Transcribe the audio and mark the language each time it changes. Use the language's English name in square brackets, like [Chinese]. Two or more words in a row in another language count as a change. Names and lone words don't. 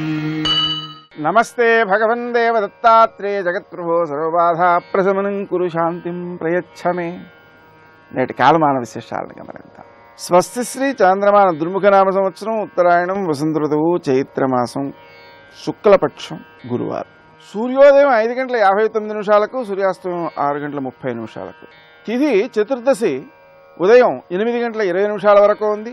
[Sanskrit] नमस्ते भगवन् देवदत्तात्रेय जगत्प्रभो सर्वबाधा प्रशमनं कुरु शांतिं प्रयच्छ मे। [Telugu] నేటి కాలమాన విశేషాలను గమనిద్దాం. స్వస్తి శ్రీ చాంద్రమాన దుర్ముఖనామ సంవత్సరం ఉత్తరాయణం వసంత ఋతువు చైత్రమాసం శుక్లపక్షం గురువారం. సూర్యోదయం 5:59 సూర్యాస్తమయం 6:30 తిథి చతుర్దశి ఉదయం 8:20 వరకు ఉంది.